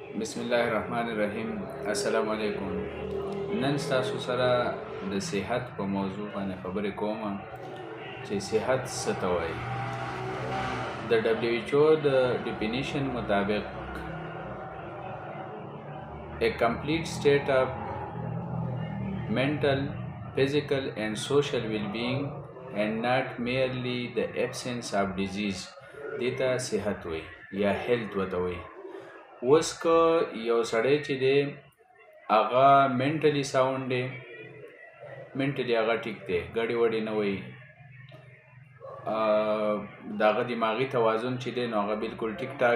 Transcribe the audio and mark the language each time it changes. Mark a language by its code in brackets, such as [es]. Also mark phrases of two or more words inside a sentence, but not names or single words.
[ar] بسم الله الرحمن الرحیم. السلام علیکم. [ps] نن تاسو سره د صحت په موضوع باندې خبرې کوم چې صحت څه ته وایي. د WHO د ډیفینیشن مطابق [en] a complete state of mental, physical and social well-being and not merely the absence of disease. [ps] دیتا صحت وایي یا health وته وایي. اوس که یو سړی چې دی هغه [en] mentally sound [ps] دی، منټلی هغه ټیک دی، ګډې وډې نه وایي، د هغه دماغي توازن چې دی نو هغه بلکل ټیک ټاک